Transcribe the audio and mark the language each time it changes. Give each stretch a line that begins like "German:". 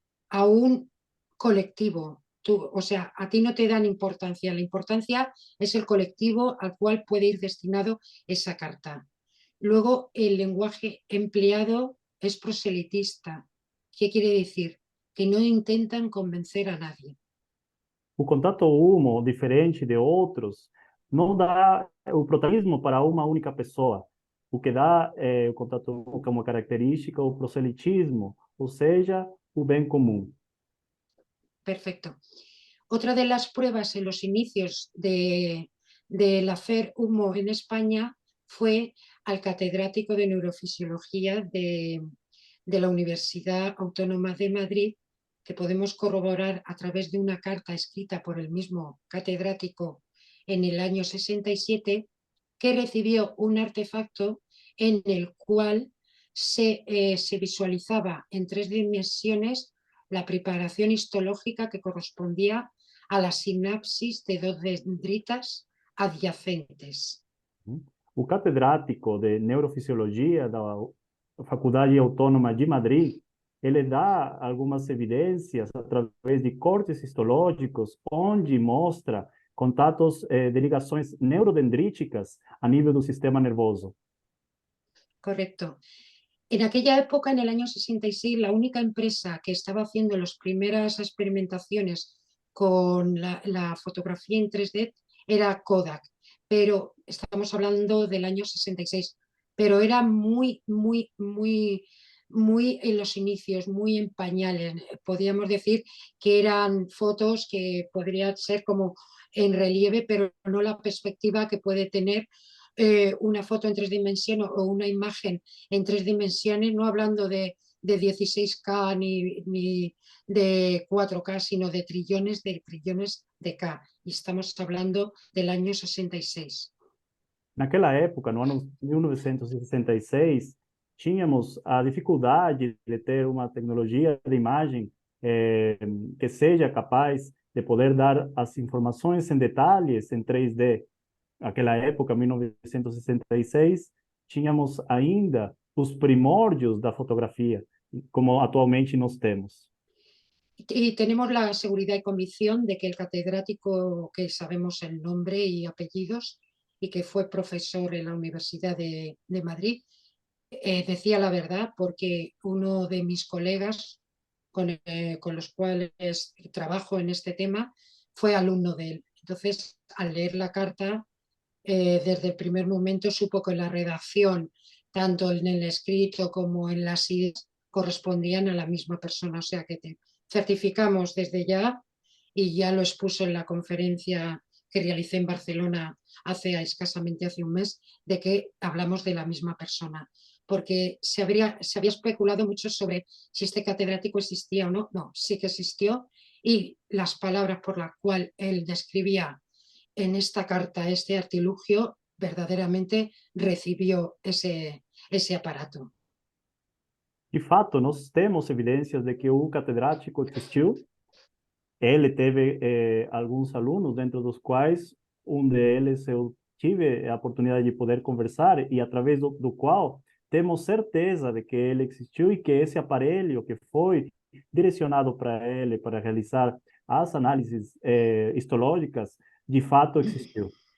Spanish: a un colectivo. O sea, a ti no te dan importancia, la importancia es el colectivo al cual puede ir destinado esa carta. Luego, el lenguaje empleado es proselitista. ¿Qué quiere decir? Que no intentan convencer a nadie.
Portuguese: O contato humo, diferente de outros, não dá o protagonismo para uma única pessoa. O que dá o contato humo como característica o proselitismo, ou seja, o bem comum.
Spanish: Perfecto. Otra de las pruebas en los inicios del hacer humo en España fue al catedrático de neurofisiología de la Universidad Autónoma de Madrid, que podemos corroborar a través de una carta escrita por el mismo catedrático en el año 67, que recibió un artefacto en el cual se visualizaba en 3 dimensiones la preparación histológica que correspondía a la sinapsis de 2 dendritas adyacentes.
Portuguese: O catedrático de neurofisiologia da Faculdade Autônoma de Madrid, ele dá algumas evidências através de cortes histológicos, onde mostra contatos de ligações neurodendríticas a nível do sistema nervoso.
Spanish: Correcto. En aquella época, en el año 66, la única empresa que estaba haciendo las primeras experimentaciones con la fotografía en 3D era Kodak, pero estamos hablando del año 66, pero era muy en los inicios, muy en pañales. Podríamos decir que eran fotos que podrían ser como en relieve, pero no la perspectiva que puede tener una foto en 3 dimensiones o una imagen en 3 dimensiones, no hablando de 16K ni de 4K, sino de trillones de K. Y estamos hablando del año 66.
Portuguese: Naquela época, no ano 1966, tínhamos a dificuldade de ter uma tecnologia de imagem que seja capaz de poder dar as informações em detalhes em 3D. Naquela época, 1966, tínhamos ainda os primórdios da fotografia, como atualmente nós temos.
Spanish: Y tenemos la seguridad y convicción de que el catedrático, que sabemos el nombre y apellidos, y que fue profesor en la Universidad de Madrid, decía la verdad, porque uno de mis colegas con los cuales trabajo en este tema fue alumno de él. Entonces, al leer la carta, desde el primer momento supo que la redacción, tanto en el escrito como en las ideas, correspondían a la misma persona. O sea que te certificamos desde ya, y ya lo expuso en la conferencia que realicé en Barcelona escasamente hace un mes, de que hablamos de la misma persona. Porque se había especulado mucho sobre si este catedrático existía o no. No, sí que existió, y las palabras por las cuales él describía en esta carta este artilugio verdaderamente recibió ese aparato.
Portuguese: De fato, nós temos evidências de que o catedrático existiu. Ele teve alguns alunos, dentro dos quais deles eu tive a oportunidade de poder conversar e através do qual temos certeza de que ele existiu e que esse aparelho que foi direcionado para ele para realizar as análises histológicas de fato existiu.